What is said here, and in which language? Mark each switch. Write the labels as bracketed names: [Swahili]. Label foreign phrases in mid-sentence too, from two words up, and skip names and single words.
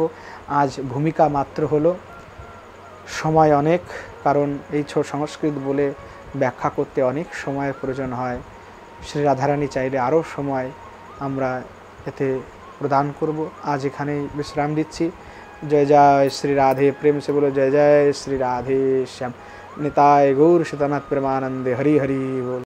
[Bangla] আজ ভূমিকা মাত্র হলো, সময় অনেক, কারণ এই সংস্কৃত বলে ব্যাখ্যা করতে অনেক সময়ের প্রয়োজন হয়। শ্রী রাধারানী চাইলে আরও সময় আমরা এতে প্রদান করব। আজ এখানেই বিশ্রাম দিচ্ছি। [Hindi] जय जय श्री राधे, प्रेम से बोलो जय जय श्री राधे श्याम। [Bangla] নিতাই গৌর সীতানাথ প্রেমানন্দে। হরি হরি বোল।